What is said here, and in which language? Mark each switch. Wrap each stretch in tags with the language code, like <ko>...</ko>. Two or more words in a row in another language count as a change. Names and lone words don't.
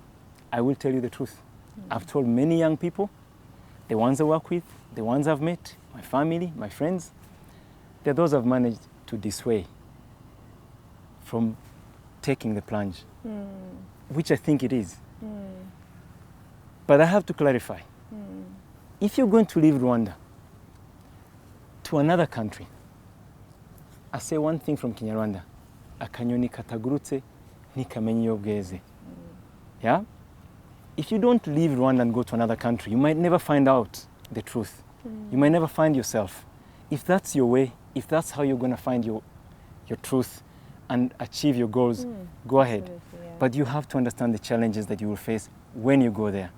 <en>I will tell you the truth. I've told many young people, the ones I work with, the ones I've met, my family, my friends, they're those I've managed to dissuade from taking the plunge, which I think it is. But I have to clarify. If you're going to leave Rwanda to another country, I say one thing from Kinyarwanda,</en> <rw>akanyoni katagurutse ntikamenye iyo bweze.</rw> <en>Yeah? If you don't leave Rwanda and go to another country, you might never find out the truth. You might never find yourself. If that's your way, if that's how you're going to find your truth and achieve your goals, go ahead. Yeah. But you have to understand the challenges that you will face when you go there.</en>